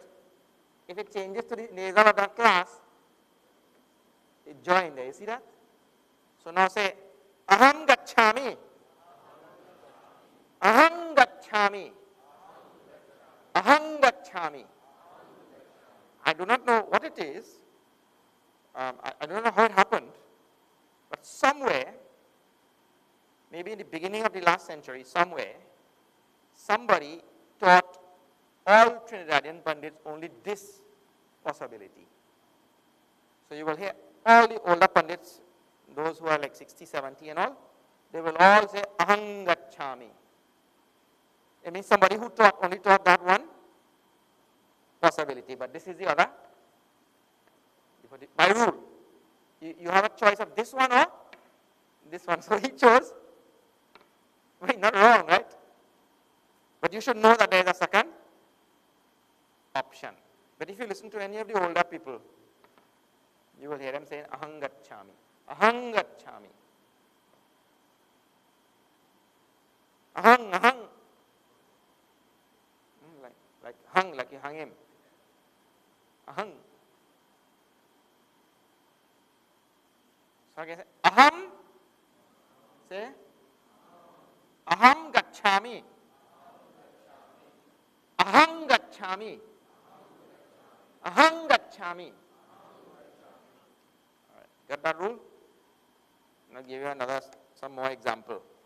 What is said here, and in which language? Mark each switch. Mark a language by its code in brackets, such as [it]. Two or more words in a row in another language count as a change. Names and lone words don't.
[en] If it changes to the nasal of that class, it join there. You see that? So now say, [sa] aham gacchami. Aham gacchami. Aham gacchami. [en] I do not know what it is. I don't know how it happened. But somewhere, maybe in the beginning of the last century, somewhere, somebody taught all Trinidadian Pandits only this possibility. So you will hear all the older Pandits, those who are like 60, 70 and all, they will all say [sa] aham gacchami. [en] It means somebody who only taught that one possibility, but this is the other. By rule, you have a choice of this one or this one. So he chose, not wrong, right? But you should know that there is a second option. But if you listen to any of the older people, you will hear them saying [sa] aham gacchami. Aham gacchami. Ahang. [en] Like hung, like you hung him. Ahang. So again say aham. Say [sa] aham gacchami. Aham gacchami. Aham gacchami. [en] All right. Got that rule? I'll give you some more example.